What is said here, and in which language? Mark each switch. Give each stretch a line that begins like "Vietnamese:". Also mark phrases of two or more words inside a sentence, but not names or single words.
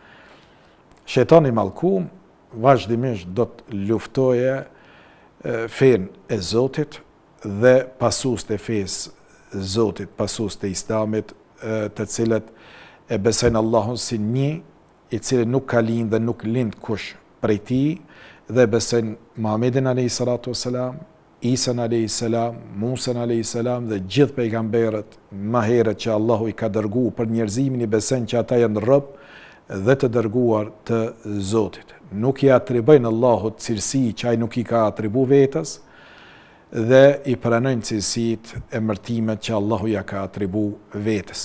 Albanian: Shejtani i mallkuar vazhdimisht do të luftoje fenë e Zotit dhe pasues të fesë Zotit, pasues të Islamit, të cilët e besojnë Allahun si një i cili nuk ka lind dhe nuk lind kush prej tij, dhe besojnë Muhammedin
Arabic: عليه الصلاة والسلام,
Albanian: Isa
Arabic: عليه السلام,
Albanian: Musa
Arabic: عليه السلام
Albanian: dhe gjithë pejgamberët më herët që Allahu i ka dërguar për njerëzimin, i besojnë që ata janë rob dhe të dërguar të Zotit. Nuk i atribojnë Allahut cilësi që ai nuk i ka atribuar vetës dhe i pranojnë cilësitë e emërtimet që Allahu ja ka atribuar vetës.